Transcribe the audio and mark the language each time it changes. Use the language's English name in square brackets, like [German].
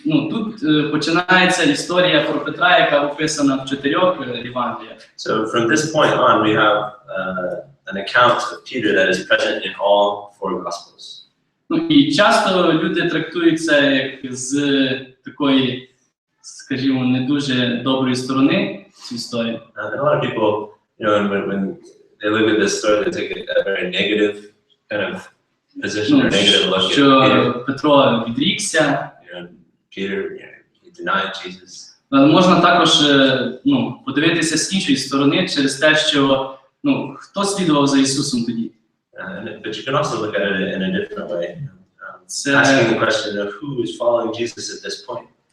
[Ukrainian] Тут починається історія про Петра, яка описана в 4 Євангеліях. [English] So from this point on, we have an account of Peter that is present in all 4 Gospels. [Ukrainian] І часто люди трактують це як з такої, скажімо, не дуже доброї сторони цю історію. [English] And a lot of people, when they look at this story, they take a very negative kind of position, or negative look at [Ukrainian] що Петро відрікся. [English] Peter, he denied Jesus. [Ukrainian] Можна також подивитися з іншої сторони через те, що хто слідував за Ісусом тоді? [English] But you can also look at it in a different way. Asking the question of who is following Jesus at this point.